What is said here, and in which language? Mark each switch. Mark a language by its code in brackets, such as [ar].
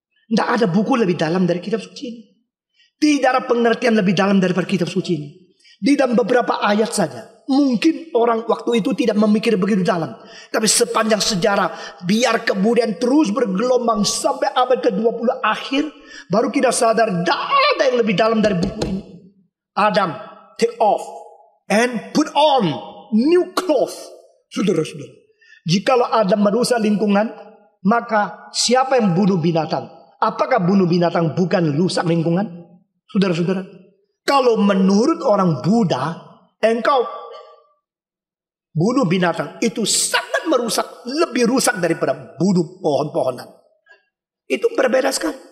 [id] Tidak ada buku lebih dalam dari kitab suci ini. Tidak ada pengertian lebih dalam daripada kitab suci ini. Di dalam beberapa ayat saja. Mungkin orang waktu itu tidak memikir begitu dalam. Tapi sepanjang sejarah, biar kemudian terus bergelombang sampai abad ke-20 akhir, baru kita sadar tidak ada yang lebih dalam dari buku ini. [en] Adam, take off and put on new cloth. [id] Saudara-saudara, jikalau Adam merusak lingkungan, maka siapa yang bunuh binatang? Apakah bunuh binatang bukan rusak lingkungan? Saudara-saudara, kalau menurut orang Buddha, engkau bunuh binatang itu sangat merusak, lebih rusak daripada bunuh pohon-pohonan. Itu berbeda sekali.